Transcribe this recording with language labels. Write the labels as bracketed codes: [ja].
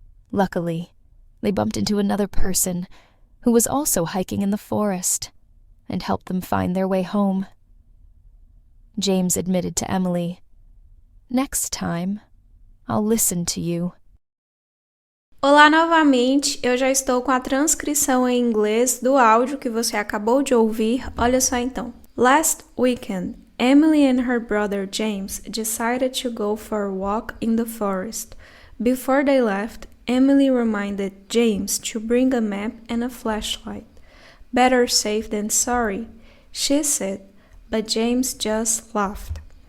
[en] Luckily, they bumped into another person who was also hiking in the forest, and helped them find their way home. James admitted to Emily, "Next time, I'll listen to you." [pt] Olá novamente, eu já estou com a transcrição em inglês do áudio que você acabou de ouvir. Olha só então. [en] Last weekend, Emily and her brother James decided to go for a walk in the forest. Before they left, Emily reminded James to bring a map and a flashlight. "Better safe than sorry," she said, but James just laughed.